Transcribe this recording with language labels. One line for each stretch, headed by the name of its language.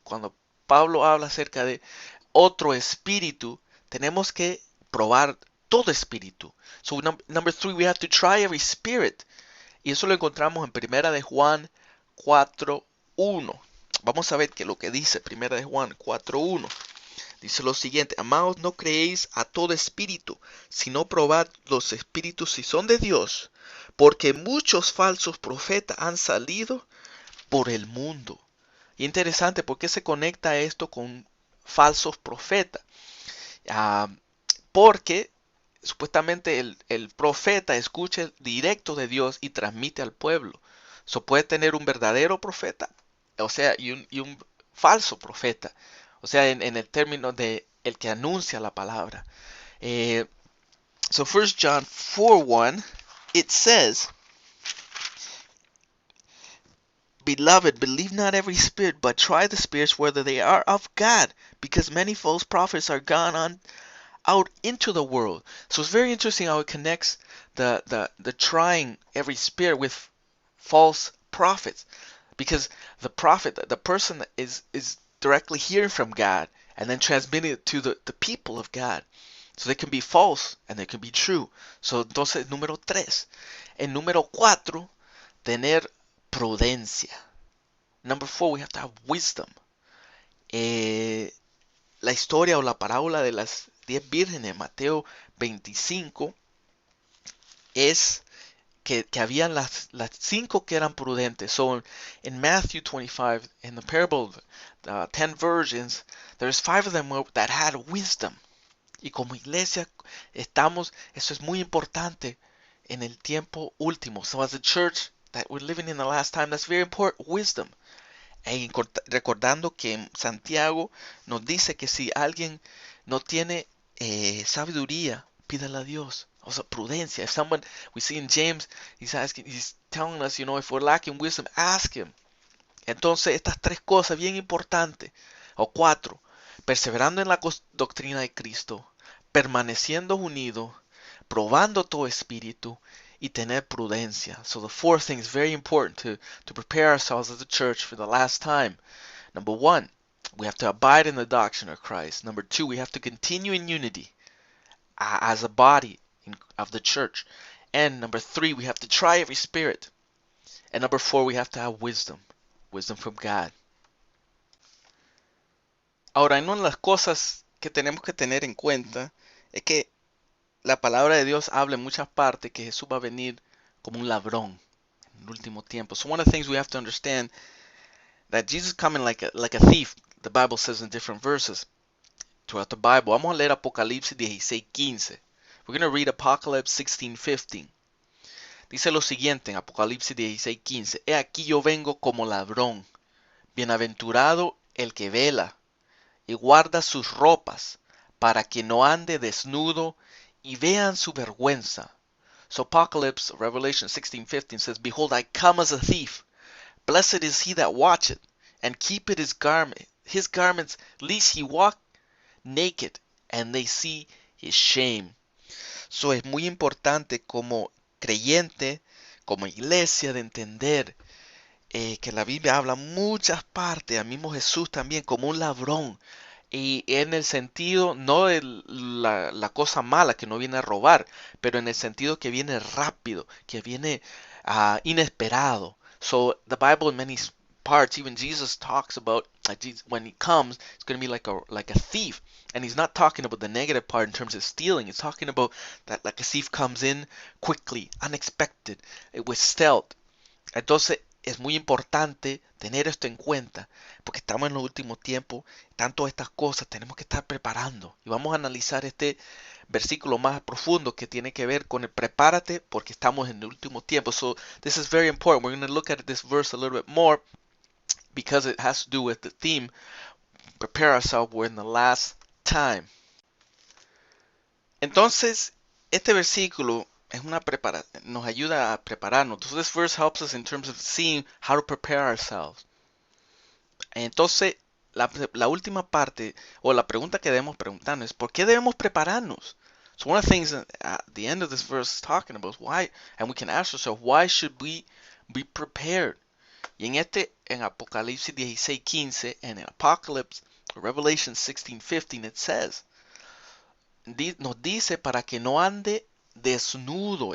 Spanish: Cuando Pablo habla acerca de otro espíritu, tenemos que probar todo espíritu.
English: So number 3, we have to try every spirit.
Spanish: Y eso lo encontramos en Primera de Juan 4:1. Vamos a ver qué es lo que dice Primera de Juan 4:1. Dice lo siguiente: amados, no creéis a todo espíritu, sino probad los espíritus si son de Dios, porque muchos falsos profetas han salido por el mundo. Y interesante, ¿por qué se conecta esto con falsos profetas? Porque supuestamente el profeta escucha directo de Dios y transmite al pueblo. So puede tener un verdadero profeta, o sea, y un falso profeta. O sea, en el término de el que anuncia la palabra.
English: So 1 John 4:1, it says, Beloved, believe not every spirit, but try the spirits whether they are of God, because many false prophets are gone on out into the world. So it's very interesting how it connects the trying every spirit with false prophets, because the prophet, the person that is directly hearing from God and then transmitting it to the people of God. So they can be false and they can be true.
Spanish: So entonces número 3. En número 4, tener prudencia.
English: Number 4, we have to have wisdom.
Spanish: La historia o la parábola de las 10 vírgenes, Mateo 25, es que habían las 5 que eran prudentes.
English: So in Matthew 25, in the parable of the 10 virgins, there's 5 of them that had wisdom.
Spanish: Y como iglesia eso es muy importante en el tiempo último.
English: So as a church that we're living in the last time, that's very important, wisdom.
Spanish: Recordando que Santiago nos dice que si alguien no tiene sabiduría, pídala a Dios. O sea, prudencia.
English: If someone, we see in James, he's telling us, if we're lacking wisdom, ask him.
Spanish: Entonces, estas tres cosas bien importantes, o cuatro, perseverando en la doctrina de Cristo, permaneciendo unidos, probando todo espíritu y tener prudencia.
English: So the fourth thing is very important to prepare ourselves as a church for the last time. Number one, we have to abide in the doctrine of Christ. Number two, we have to continue in unity as a body of the church. And number three, we have to try every spirit. And number four, we have to have wisdom. Wisdom from God.
Spanish: Ahora, una de las cosas que tenemos que tener en cuenta es que la palabra de Dios habla en muchas partes que Jesús va a venir como un ladrón en el último tiempo.
English: So one of the things we have to understand that Jesus is coming like a thief. The Bible says in different verses throughout the Bible.
Spanish: Vamos a leer Apocalipsis 16:15.
English: We're going to read Apocalypse 16:15.
Spanish: Dice lo siguiente en Apocalipsis 16:15. He aquí yo vengo como ladrón. Bienaventurado el que vela y guarda sus ropas para que no ande desnudo y vean su vergüenza.
English: So Apocalypse, Revelation 16:15 says, Behold, I come as a thief. Blessed is he that watcheth, and keepeth his garments, lest he walk naked, and they see his shame.
Spanish: So es muy importante como creyente, como iglesia, de entender que la Biblia habla muchas partes, al mismo Jesús también, como un ladrón. Y en el sentido, no de la cosa mala que no viene a robar, pero en el sentido que viene rápido, que viene inesperado.
English: So the Bible in many parts, even Jesus talks about when he comes, it's going to be like a thief. And he's not talking about the negative part in terms of stealing. He's talking about that like a thief comes in quickly, unexpected, with stealth.
Spanish: Entonces es muy importante tener esto en cuenta, porque estamos en los últimos tiempos, tanto estas cosas tenemos que estar preparando. Y vamos a analizar este versículo más profundo que tiene que ver con el prepárate porque estamos en el último tiempo.
English: So this is very important. We're going to look at this verse a little bit more because it has to do with the theme, prepare ourselves, we're in the last time.
Spanish: Entonces, este versículo es nos ayuda a prepararnos.
English: So this verse helps us in terms of seeing how to prepare ourselves.
Spanish: Entonces, la última parte, o la pregunta que debemos preguntarnos es, ¿por qué debemos prepararnos?
English: So one of the things at the end of this verse is talking about is why, and we can ask ourselves, why should we be prepared?
Spanish: Y en Apocalipsis 16:15,
English: and in Apocalypse, Revelation 16:15, it says,
Spanish: nos dice para que no ande desnudo.